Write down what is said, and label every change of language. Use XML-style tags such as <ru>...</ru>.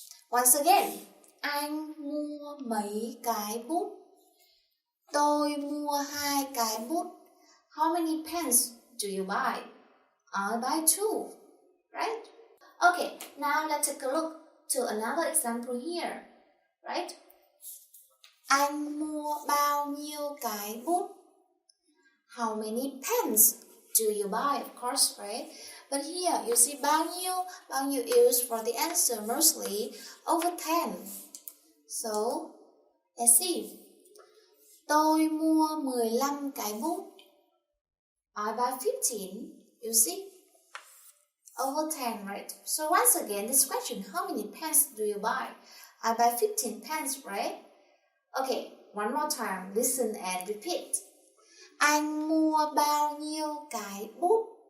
<en>Once again,</en> <vi>anh mua mấy cái bút? Tôi mua 2 cái bút.</vi> <en>How many pens do you buy? I buy 2, right? Okay, now let's take a look to another example here, right?</en> <vi>Anh mua bao nhiêu cái bút?</vi> <en>How many pens do you buy? Of course, right? But here, you see bao nhiêu used for the answer mostly over 10. So, let's see.</en> <vi>Tôi mua 15 cái bút.</vi> <en>I buy 15, you see? Over 10, right? So once again, this question, how many pens do you buy? I buy 15 pens, right? Okay, one more time, listen and repeat.</en> <vi>Anh mua bao nhiêu cái bút?</vi>